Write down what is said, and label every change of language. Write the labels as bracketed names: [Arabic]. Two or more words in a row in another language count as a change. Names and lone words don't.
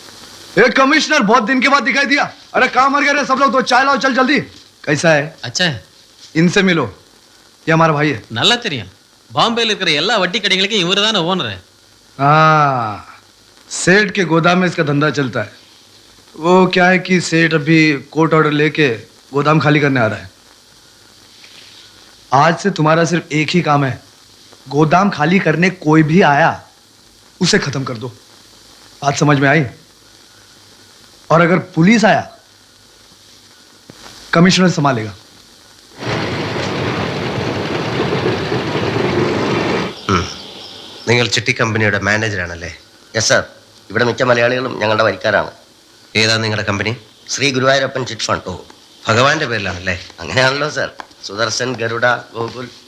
[Hindi] कमिश्नर बहुत दिन के बाद दिखाई दिया। अरे कहाँ मर गए रे सब लोग? तो चाय लाओ, चल जल्दी। कैसा है? अच्छा है, इनसे मिलो, ये हमारा भाई है। [Tamil] நல்லா தெரியும். பாம்பேல இருக்கிற எல்லா வட்டி கடைகளுக்கும் இவர்தானே ஓனர். [Hindi] हाँ, सेठ के गोदाम में इसका धंधा चलता है। वो क्या है कि सेठ अभी [English] court order [Hindi] लेके गोदाम खाली करने आ रहा है। आज से तुम्हारा सिर्फ एक ही काम है, गोदाम खाली करने कोई भी आया उसे खत्म कर दो। बात समझ में आई? और अगर पुलिस आया, कमिश्नर संभालेगा। [Malayalam] നിങ്ങൾ ചിട്ടി കമ്പനിയുടെ മാനേജറാണല്ലേ? [English] yes sir, [Malayalam] ഇവിടെ മിക്ക മലയാളികളും ഞങ്ങളുടെ വരിക്കാരാണ്. ഏതാ നിങ്ങളുടെ കമ്പനി? ശ്രീ ഗുരുവായൂരപ്പൻ ചിറ്റ് ഫണ്ട്. ഓ, ഭഗവാന്റെ പേരിലാണല്ലേ? അങ്ങനെയാണല്ലോ സാർ. സുദർശൻ, ഗരുഡ, ഗോകുൽ.